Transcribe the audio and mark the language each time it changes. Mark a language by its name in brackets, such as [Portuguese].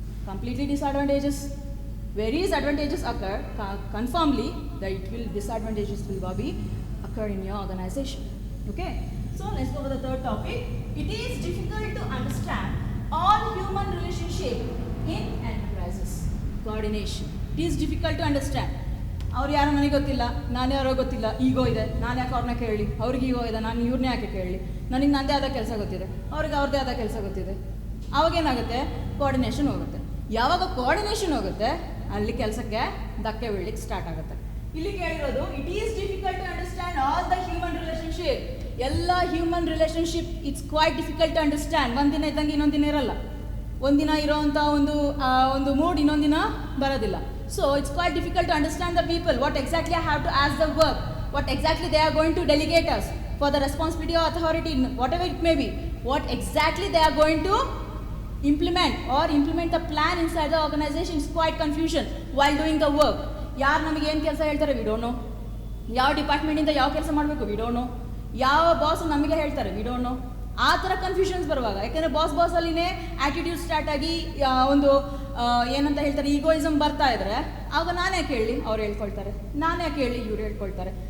[English] Completely disadvantages. Where is advantages occur, confirmly that disadvantages will be occur in your organization. Okay, so let's go to the third topic. It is difficult to understand all human relationship in enterprises. Coordination. It is difficult to understand. [Kannada] ಅವ್ರು ಯಾರೋ ನನಗೆ ಗೊತ್ತಿಲ್ಲ, ನಾನು ಯಾರೋ ಗೊತ್ತಿಲ್ಲ, ಈಗೋ ಇದೆ, ನಾನು ಯಾಕೆ ಅವ್ರನ್ನ ಕೇಳಲಿ, ಅವ್ರಿಗೆ ಈಗೋ ಇದೆ, ನಾನು ಇವ್ರನ್ನ ಯಾಕೆ ಕೇಳಲಿ, ನನಗೆ ನನ್ನದೇ ಆದ ಕೆಲಸ ಗೊತ್ತಿದೆ, ಅವ್ರಿಗೆ ಅವ್ರದ್ದೇ ಆದ ಕೆಲಸ ಗೊತ್ತಿದೆ. ಅವಾಗೇನಾಗುತ್ತೆ? ಕೋಆರ್ಡಿನೇಷನ್ ಹೋಗುತ್ತೆ. ಯಾವಾಗ ಕೋಆರ್ಡಿನೇಷನ್ ಹೋಗುತ್ತೆ ಅಲ್ಲಿ ಕೆಲಸಕ್ಕೆ ಧಕ್ಕೆ ಬೀಳಲಿಕ್ಕೆ ಸ್ಟಾರ್ಟ್ ಆಗುತ್ತೆ. ಇಲ್ಲಿ ಕೇಳಿರೋದು [English] It is difficult to understand all the human relationship. [Kannada] ಎಲ್ಲ [English] Human relationship it's quite difficult to understand. [Kannada] ಒಂದಿನ ಇದ್ದಂಗೆ ಇನ್ನೊಂದಿನ ಇರಲ್ಲ, ಒಂದಿನ ಇರೋವಂಥ ಒಂದು ಮೂಡ್ ಇನ್ನೊಂದಿನ ಬರೋದಿಲ್ಲ. [English] So it's quite difficult to understand the people, what exactly I have to ask the work, what exactly they are going to delegate us for the responsibility or authority, whatever it may be, what exactly they are going to implement the plan inside the organization. Is quite confusion while doing the work. [Kannada] ಯಾರು ನಮಗೆ ಏನು ಕೆಲಸ ಹೇಳ್ತಾರೆ [English] we don't know, [Kannada] ಯಾವ ಡಿಪಾರ್ಟ್ಮೆಂಟಿಂದ ಯಾವ ಕೆಲಸ ಮಾಡಬೇಕು we don't know, ಯಾವ ಬಾಸ್ ನಮಗೆ ಹೇಳ್ತಾರೆ ವಿ ಡೋಂಟ್ ನೋ. ಆ ಥರ ಕನ್ಫ್ಯೂಷನ್ಸ್ ಬರುವಾಗ, ಯಾಕೆಂದರೆ ಬಾಸಲ್ಲಿನೇ ಆ್ಯಟಿಟ್ಯೂಡ್ ಸ್ಟಾರ್ಟ್ ಆಗಿ ಒಂದು ಏನಂತ ಹೇಳ್ತಾರೆ ಈಗೋಯಿಸಮ್ ಬರ್ತಾ ಇದ್ರೆ ಆವಾಗ ನಾನೇ ಕೇಳಲಿ ಅವ್ರು ಹೇಳ್ಕೊಳ್ತಾರೆ, ನಾನೇ ಕೇಳಲಿ ಇವ್ರು ಹೇಳ್ಕೊಳ್ತಾರೆ.